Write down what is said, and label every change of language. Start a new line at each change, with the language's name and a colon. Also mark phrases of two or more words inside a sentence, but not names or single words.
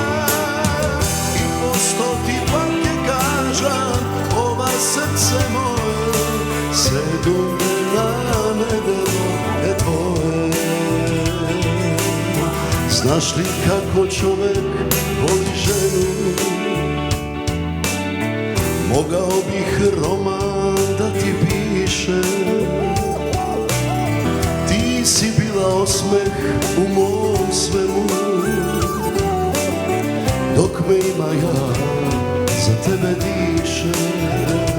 Macedonian: И по стоти пат ќе кажам, ова срце моје, 7 дена неделно е твое.
Serbian: Знаш ли како човек воли жену? Могao bih roman da ti pišem. Ti si bila osmeh u mom svemu, dok me ima ja za tebe dišem.